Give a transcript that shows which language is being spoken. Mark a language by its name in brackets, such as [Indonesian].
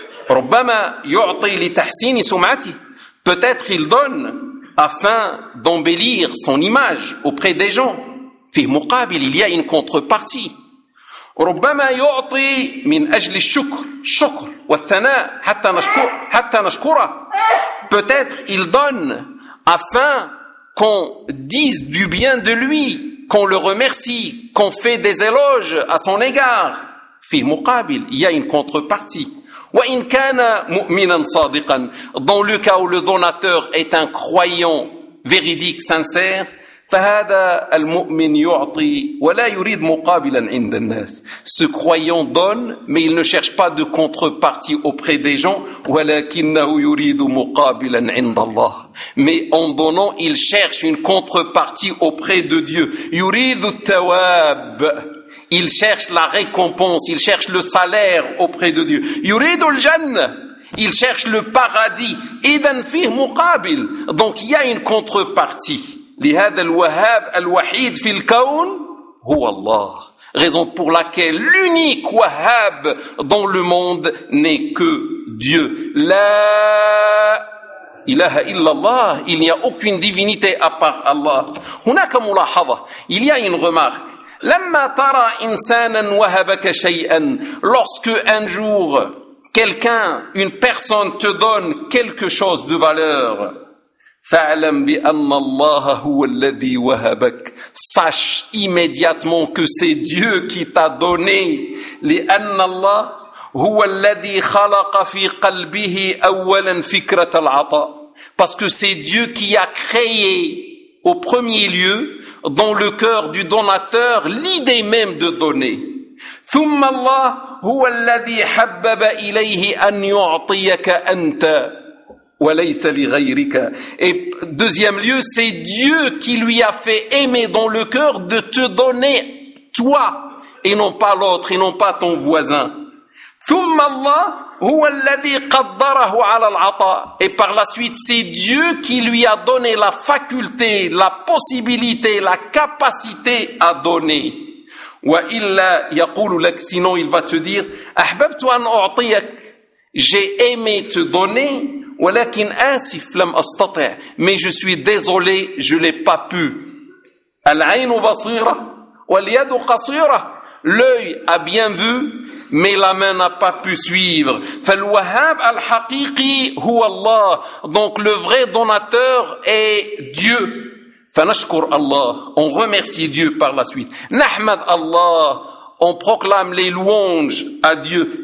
[Arabic] ربما يعطي لتحسين سمعته. [French] Peut-être il donne afin d'embellir son image auprès des gens. [Arabic] في مقابل, [French] il y a une contrepartie. [Arabic] ربما يعطي من أجل الشكر, شكر والثناء حتى نشكر, حتى نشكره. [French] Peut-être il donne afin qu'on dise du bien de lui, qu'on le remercie, qu'on fait des éloges à son égard. [Arabic] في مقابل, [French] il y a une contrepartie. [Arabic] وإن كان مؤمنا صادقا, [French] dans le cas où le donateur est un croyant véridique, sincère, [Arabic] فهذا المؤمن يعطي ولا يريد مقابلا عند الناس. [French] Ce croyant donne, mais il ne cherche pas de contrepartie auprès des gens. [Arabic] ولكنه يريد مقابلا عند الله. [French] Mais en donnant, il cherche une contrepartie auprès de Dieu. [Arabic] يريد التواب. [French] Il cherche la récompense, il cherche le salaire auprès de Dieu. [Arabic] يريد الجنة. [French] Il cherche le paradis. [Arabic] إذن فيه مقابل. [French] Donc il y a une contrepartie. [Arabic] لهذا الوهاب الوحيد في الكون هو الله. [French] Raison pour laquelle l'unique وهاب dans le monde n'est que Dieu. [Arabic] لا إله إلا الله. [French] Il n'y a aucune divinité à part Allah. [Arabic] هناك ملاحظة. [French] Il y a une remarque. [Arabic] لما ترى إنسانا وهبك شيئا, [French] lorsque un jour quelqu'un, une personne te donne quelque chose de valeur, [Arabic] فاعلم بأن الله هو الذي وهبك, [French] sache immédiatement que c'est Dieu qui t'a donné. [Arabic] لأن الله هو الذي خلق في قلبه أولا فكرة العطاء, [French] parce que c'est Dieu qui a créé au premier lieu dans le cœur du donateur l'idée même de donner. [Arabic] ثم الله هو الذي حبب إليه أن يعطيك أنت وليس لغيرك. [French] Et deuxième lieu, c'est Dieu qui lui a fait aimer dans le cœur de te donner toi et non pas l'autre et non pas ton voisin. [Arabic] ثم الله هو الذي قدره على العطاء. [French] Et par la suite, c'est Dieu qui lui a donné la faculté, la possibilité, la capacité à donner. [Arabic] وإلا يقول لك, [French] sinon il va te dire, [Arabic] أحببت أن أعطيك, [French] j'ai aimé te donner, [Arabic] ولكن آسف لم أستطع, [French] mais je suis désolé, je l'ai pas pu. [Arabic] العين بصيرة واليد قصيرة. [French] L'œil a bien vu, mais la main n'a pas pu suivre. [Arabic] فالوهاب الحقيقي هو الله. [French] Donc le vrai donateur est Dieu. [Arabic] فنشكر الله. [French] On remercie Dieu par la suite. [Arabic] نحمد الله. [French] On proclame les louanges à Dieu.